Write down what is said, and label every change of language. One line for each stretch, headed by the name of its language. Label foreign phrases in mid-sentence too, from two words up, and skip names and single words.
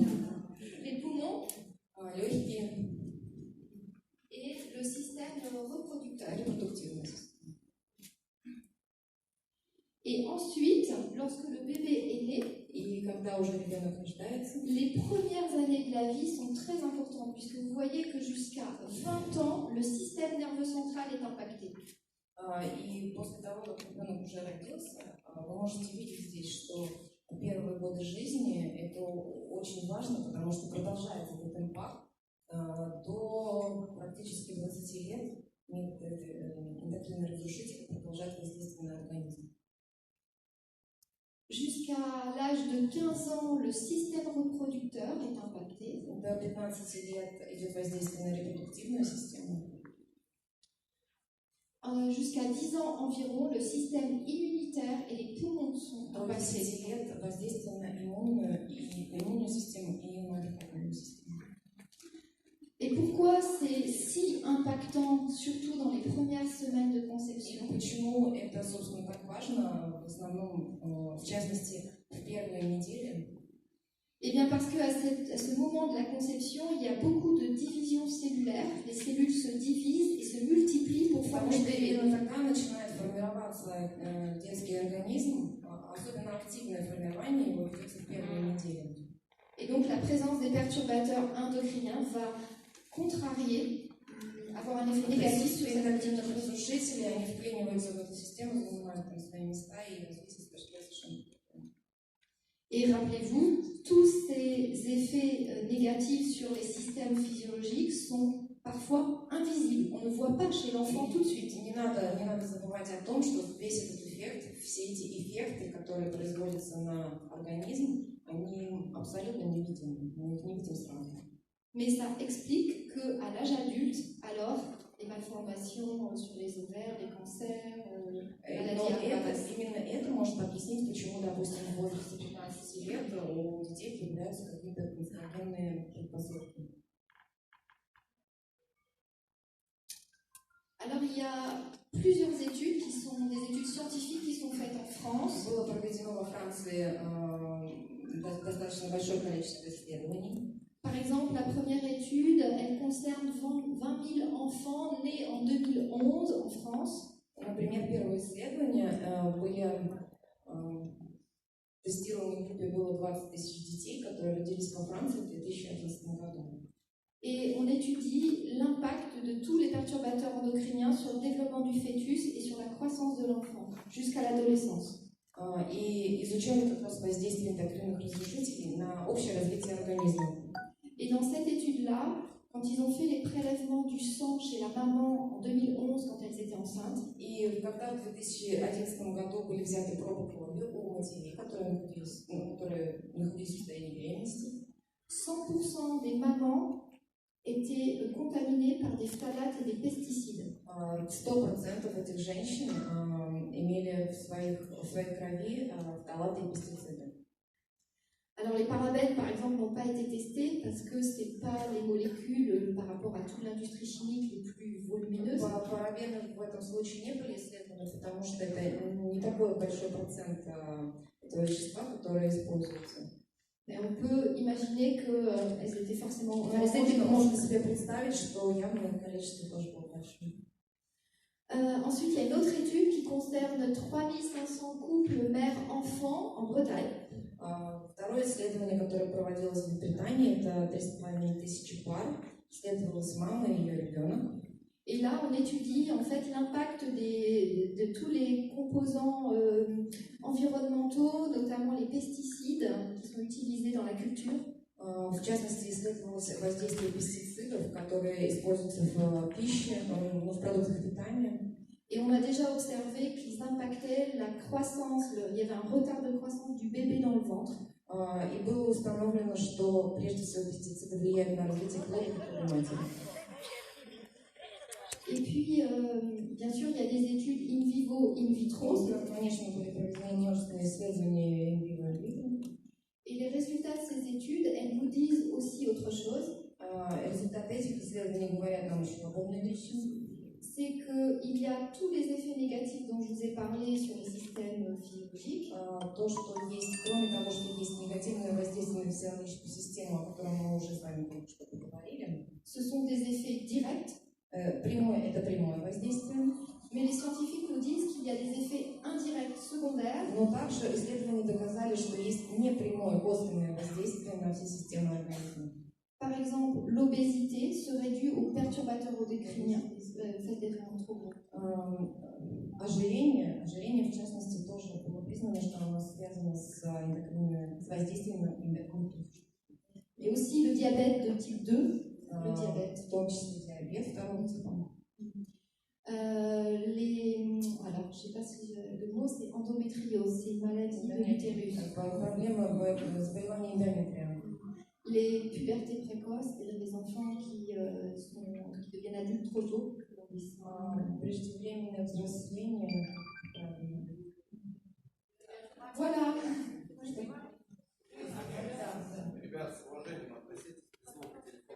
French: les poumons
Russian: легкие,
French: et le système reproducteur.
Russian: репродуктивная система.
French: Et ensuite, lorsque le bébé est né,
Russian: И когда уже ребенок рождается,
French: les premières années de la vie sont très importantes, puisque vous voyez que jusqu'à 20 ans, le système nerveux central est impacté.
Russian: и после того, как ребенок уже родился, вы можете видеть здесь, что первые годы жизни это очень важно, потому что продолжается этот импакт до практически 20 лет. Эндокринные разрушители продолжают воздействие на организм.
French: Jusqu'à l'âge de 15 ans, le système reproducteur est impacté.
Russian: До 15 лет идет воздействие на репродуктивную систему.
French: Jusqu'à 10 ans environ, le système immunitaire et les poumons sont
Russian: До
French: impactés.
Russian: 10 лет воздействие на иммунную систему и на дыхательную систему.
French: Et pourquoi c'est si impactant, surtout dans les premières semaines de conception?
Russian: И почему это, собственно, так важно, в основном, в частности, в первые недели?
French: Eh bien parce qu'à ce moment de la conception, il y a beaucoup de divisions cellulaires. Les cellules se divisent et se multiplient pour
Russian: Потому
French: former
Russian: что
French: le bébé.
Russian: именно тогда начинает формироваться детский организм, особенно активное формирование его ведется в первые недели.
French: Et donc la présence des perturbateurs endocriniens va contrarier, avoir un effet négatif sur cette
Russian: Эндокринных
French: activité.
Russian: разрушителей, они вклиниваются в эту систему, занимают там свои места и развитие совершенно.
French: Et rappelez-vous, tous ces effets négatifs sur les systèmes physiologiques sont parfois invisibles. On ne voit pas chez l'enfant tout de suite.
Russian: Не надо забывать о том, что весь этот эффект, все эти эффекты, которые производятся на организм, они абсолютно невидимы, мы их не видим сразу.
French: Mais ça explique qu'à l'âge adulte, alors, les malformations sur les ovaires, les cancers,
Russian: Но именно это может объяснить, почему, допустим, в возрасте 15 лет у детей появляются какие-то канцерогенные предпосылки.
French: Alors, il y a plusieurs études qui sont des études scientifiques qui sont faites en France.
Russian: Было проведено во Франции достаточно большое количество исследований.
French: Par exemple, la première étude, elle concerne 20 000 enfants nés en 2011 en France.
Russian: Например, первые исследования были тестированы в группе, было 20 тысяч детей, которые родились во Франции в 2011 году.
French: Et on étudie l'impact de tous les perturbateurs endocriniens sur le développement du fœtus et sur la croissance de l'enfant jusqu'à l'adolescence.
Russian: И изучали как раз воздействие эндокринных разрушителей на общее развитие организма.
French: Et dans cette étude-là, quand ils ont fait les prélèvements du sang chez la maman en 2011 quand elles étaient enceintes,
Russian: И когда в 2011 году были взяты пробы крови у матерей, которые находились в состоянии беременности,
French: 100% des mamans étaient contaminées par des phtalates et des pesticides.
Russian: 100% этих женщин имели в своей крови фталаты и пестициды.
French: Alors les parabènes, par exemple, n'ont pas été testés parce que ce n'est pas les molécules par rapport à toute l'industrie chimique les plus volumineuses.
Russian: Парабены в этом случае не были исследованы, потому что это не такой большой процент этого вещества, которое используется.
French: Mais on peut imaginer qu'elles étaient forcément...
Russian: Можно себе представить, что явное количество тоже было большое.
French: Ensuite, il y a une autre étude qui concerne 3500 couples mère-enfant en Bretagne.
Russian: Второе исследование, которое проводилось в Британии, это 3500 пар. Исследовалась мама и ее ребенок.
French: Et là, on étudie en fait l'impact de tous les composants environnementaux, notamment les pesticides qui sont utilisés dans la culture.
Russian: В частности, исследовалось воздействие пестицидов, которые используются в пище, в продуктах питания.
French: Et on a déjà observé qu'ils impactaient la croissance, il y avait un retard de croissance du bébé dans le ventre.
Russian: И было установлено, что прежде всего пестициды влияют на развитие клеток у матери.
French: Et puis, bien sûr, il y a des études
Latin: in vivo, in vitro.
Russian: Конечно, были проведены множественные исследования
Latin: in vivo
Russian: и
Latin: in vitro.
French: Et les résultats de ces études, elles nous disent aussi autre chose.
Russian: Результаты этих исследований говорят нам еще об одной вещи.
French: C'est qu'il y a tous les effets négatifs dont je vous ai parlé sur les systèmes physiologiques.
Russian: То, что есть, кроме того, что есть негативное воздействие на физиологическую систему, о котором мы уже с вами только что поговорили.
French: Ce sont des effets directs.
Russian: Это прямое воздействие.
French: Mais les scientifiques nous disent qu'il y a des effets indirects secondaires.
Russian: Но также исследования доказали, что есть непрямое косвенное воздействие на все системы организма.
French: Par exemple, l'obésité serait due aux perturbateurs endocriniens. Faites des réunions trop gros.
Russian: Ожирение, в частности, тоже было признано, что оно связано с воздействием на эндокринную.
French: Et aussi le diabète de type 2. Le diabète.
Russian: В том числе диабет второго типа.
French: Alors, je ne sais pas si le mot c'est endométriose, c'est une maladie de l'utérus.
Russian: Проблема заболевания эндометрия.
French: Les pubertés précoces, c'est-à-dire des enfants qui deviennent adultes trop tôt.
Russian: Преждевременное взросление.
French: Voilà.
Russian: Ребят, с уважением относитесь к звуку телефона.